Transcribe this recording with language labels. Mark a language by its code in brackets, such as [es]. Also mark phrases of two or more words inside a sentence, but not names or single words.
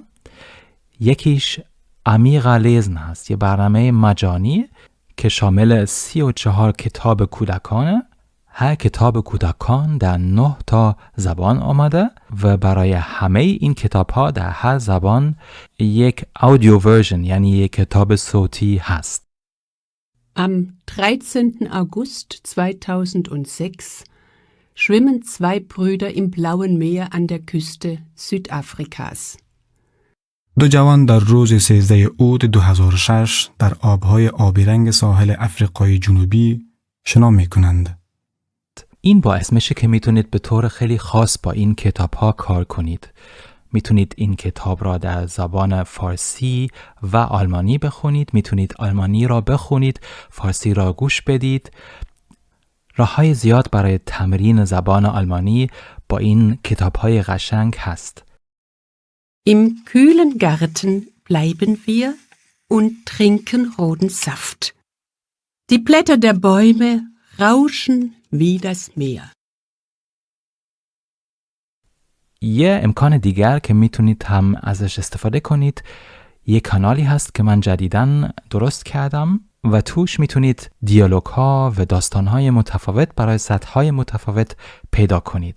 [fa] یکیش عمیق لیزن هست، یه برنامه مجانی که شامل 34 کتاب کودکانه. هر کتاب کودکان در 9 تا زبان آمده و برای همه این کتاب ها در هر زبان یک [en] audio version, [fa] یعنی یک کتاب صوتی هست. [de] Am 13. August 2006 schwimmen zwei Brüder im blauen Meer an der Küste Südafrikas. [fa] دو جوان در روز 13 اوت 2006 در آبهای آبی رنگ ساحل آفریقای جنوبی شنا می‌کنند. این باعث میشه که میتونید به طور خیلی خاص با این کتاب ها کار کنید. میتونید این کتاب را در زبان فارسی و آلمانی بخونید، میتونید آلمانی را بخونید، فارسی را گوش بدید. راه‌های زیاد برای تمرین زبان آلمانی با این کتاب‌های قشنگ هست. [de] Im kühlen Garten bleiben wir und trinken roten Saft. Die Blätter der Bäume rauschen wie das Meer. [fa] یه امکان دیگر که میتونید هم ازش استفاده کنید، یه کانالی هست که من جدیداً درست کردم و توش میتونید دیالوگ ها و داستان های متفاوت برای سطح های متفاوت پیدا کنید.